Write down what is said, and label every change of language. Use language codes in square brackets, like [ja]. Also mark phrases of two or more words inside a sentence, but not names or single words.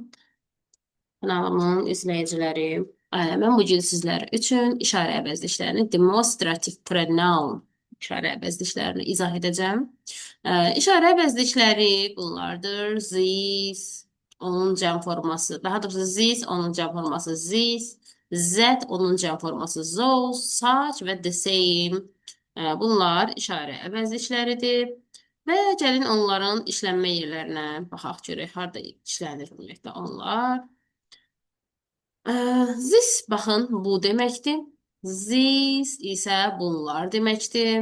[az] Kanalımın izləyiciləri, mən bu gün sizlər üçün işarə əvəzliklərini, [en] demonstrative pronoun [az] işarə əvəzliklərini izah edəcəm. İşarə əvəzlikləri bunlardır. These, onun cəm forması, daha doğrusu this, onun cəm forması this, that, onun cəm forması those, such və [en] the same. [az] Bunlar işarə əvəzlikləridir. Və gəlin onların işlənmə yerlərinə baxaq görək, harda işlənir ümumiyyətlə onlar. This baxın bu deməkdir. These isə bunlar deməkdir.